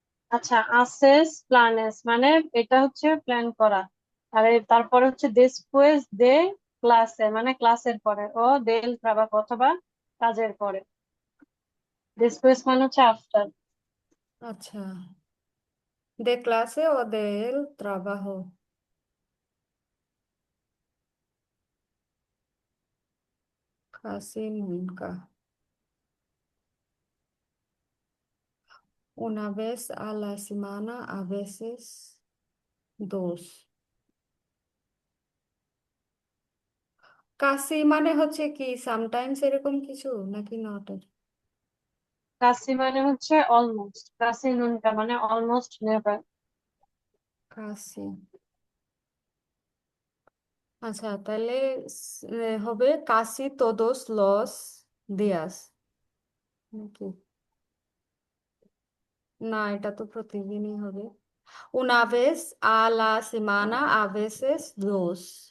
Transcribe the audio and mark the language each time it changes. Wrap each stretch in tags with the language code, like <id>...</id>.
<bn>আচ্ছা, আসেস প্লানেস মানে এটা হচ্ছে প্ল্যান করা, আর তারপরে হচ্ছে</bn> <es>después de</es> <bn>ক্লাসে মানে ক্লাসের পরে, ও দেল ট্রাবাjo অথবা কাজের পরে। después মানে হচ্ছে আফটার।</bn> <es>আচ্ছা, de clase o del trabajo. Casi nunca. Una vez a la semana, a veces dos.</es> <bn>কাশি মানে হচ্ছে কি সামটাইমস এরকম কিছু নাকি নট? কাসি মানে হচ্ছে অলমোস্ট, কাসি নুনকা মানে অলমোস্ট নেভার। কাশি। আচ্ছা, তাহলে হবে কাশি</bn> <es>todos los días</es> <bn>নাকি? না, এটা তো প্রতিদিনই হবে।</bn> <es>Una vez a la semana, a veces dos.</es>